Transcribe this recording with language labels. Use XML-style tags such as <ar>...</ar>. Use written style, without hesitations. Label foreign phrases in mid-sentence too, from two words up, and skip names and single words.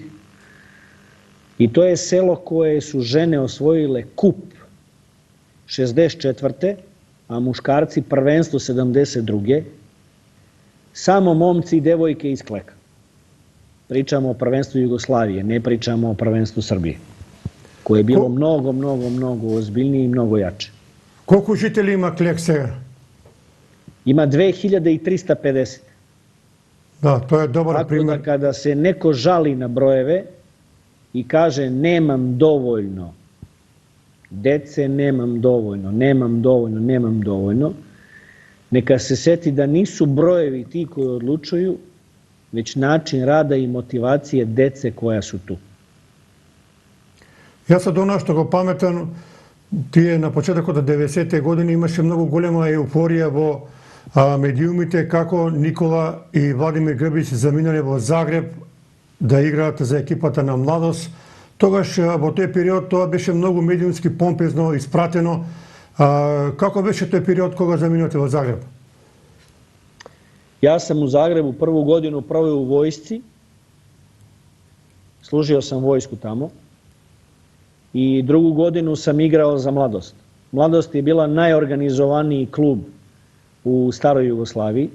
<sr>I to je selo koje su žene osvojile kup 64. a muškarci prvenstvo 72. Samo momci i devojke iz Kleka. Pričamo o prvenstvu Jugoslavije, ne pričamo o prvenstvu Srbije, koje je bilo mnogo ozbiljnije i mnogo jače.</sr> <mk>Колку жители има Клек сега?</mk> <sr>Ima 2350.</sr> <mk>Да, тоа е добар</mk> <sr>Tako</sr> <mk>пример.</mk> <sr>da kada se neko žali na brojeve i kaže nemam dovoljno dece, nemam dovoljno, neka se seti da nisu brojevi ti koji odlučuju, već način rada i motivacije dece koja su tu. Ja sad ono što</sr> <mk>го паметам, тие на почетокот од 90-те години имаше многу голема еуфорија во медиумите како Никола и Владимир Грбич заминале во Загреб да играат за екипата на Младост. Тогаш во тој период тоа беше многу медиумски помпезно испратено. Како беше тој период кога заминувате во Загреб?</mk> <sr>Ja sam u Zagrebu prvu godinu proveo u vojsci, služio sam vojsku tamo i drugu godinu sam igrao za Mladost. Mladost je bila najorganizovaniji klub u staroj Jugoslaviji.</sr>